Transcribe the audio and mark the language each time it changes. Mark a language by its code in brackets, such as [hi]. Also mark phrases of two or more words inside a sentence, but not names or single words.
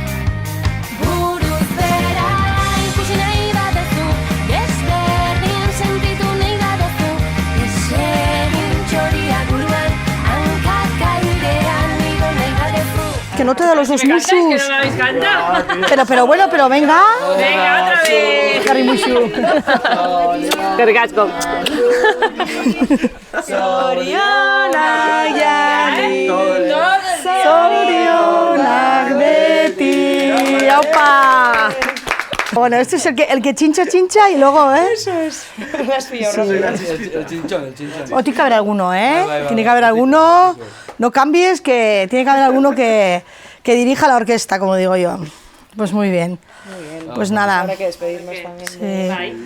[eu] Buruz bera ikusi nahi badezu, desberdin sentitu nahi badezu, desegin txoria buruan, hankak airean igo nahi badezu. [es] Que no te da los dos musus. Que no me habéis cantado. Pero venga. Venga, otra vez. [eu] Jarri musu. Gergatzko. Zorionak jarri, zorionak beti. ¡Aupa! [es] Bueno, esto es el que chincha y luego, Eso es. El chinchón. O tiene que haber alguno, Tiene que haber alguno. No cambies, que tiene que haber alguno que dirija la orquesta, como digo yo. Pues muy bien. Pues nada. Habrá que despedirnos también.